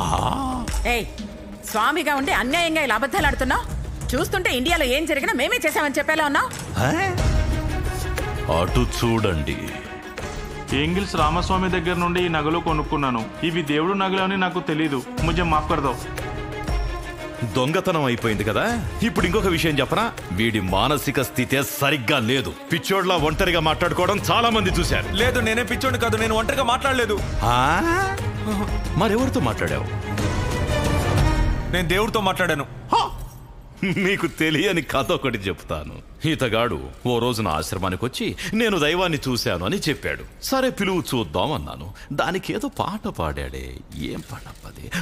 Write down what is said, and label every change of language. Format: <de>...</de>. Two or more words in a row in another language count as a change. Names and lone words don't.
<te>స్వామిగా ఉండి అన్యాయంగా ఇలా అబద్ధాలు ఆడుతున్నావు. చూస్తుంటే ఇండియాలో ఏం జరిగినా మేమే చేసామని చెప్పేలా ఉన్నావు. అటు చూడండి. ఏంగిల్స్ రామస్వామి దగ్గర నుండి ఈ నగలు కొనుక్కున్నాను. ఇవి దేవుడు నగలు అని నాకు తెలీదు.</te> <hi>मुझे माफ़ कर दो.</hi> <te>దొంగతనం అయిపోయింది కదా. ఇప్పుడు ఇంకొక విషయం చెప్పనా? వీడి మానసిక స్థితే సరిగ్గా లేదు. పిచ్చోడ్లా ఒంటరిగా మాట్లాడుకోవడం చాలా మంది చూశారు. లేదు, నేనే పిచ్చోడు కాదు. నేను ఒంటరిగా మాట్లాడలేదు. మరెవరితో మాట్లాడావు? నేను దేవుడితో మాట్లాడాను. నీకు తెలియని కథ ఒకటి చెప్తాను. ఈతగాడు ఓ రోజు నా ఆశ్రమానికి వచ్చి నేను దైవాన్ని చూశాను అని చెప్పాడు. సరే పిలువు చూద్దాం అన్నాను. దానికి ఏదో పాట పాడాడే. ఏం పాటది?</te>